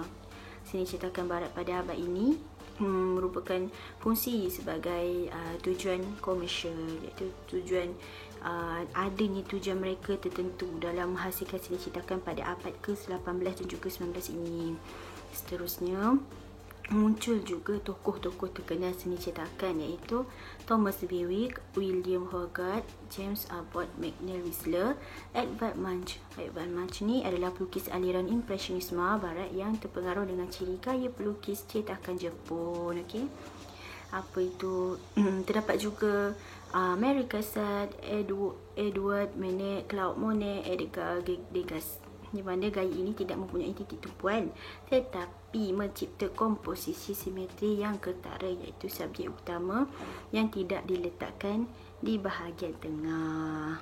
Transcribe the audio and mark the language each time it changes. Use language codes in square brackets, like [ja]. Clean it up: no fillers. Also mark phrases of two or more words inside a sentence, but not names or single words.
[ms] Seni cetakan barat pada abad ini merupakan fungsi sebagai tujuan komersial, iaitu adanya tujuan mereka tertentu dalam menghasilkan seni cetakan pada abad ke-18 dan juga 19 ini. Seterusnya muncul juga tokoh-tokoh terkenal seni cetakan, iaitu Thomas Bewick, William Hogarth, James Abbott, McNeill Whistler, Edvard Munch. Edvard Munch ni adalah pelukis aliran Impresionisme barat yang terpengaruh dengan ciri gaya pelukis cetakan Jepun. Okey, apa itu? Terdapat juga Mary Cassatt, Edward Manet, Claude Monet, Edgar Degas, di mana gaya ini tidak mempunyai titik tumpuan tetapi mencipta komposisi simetri yang ketara, iaitu subjek utama yang tidak diletakkan di bahagian tengah.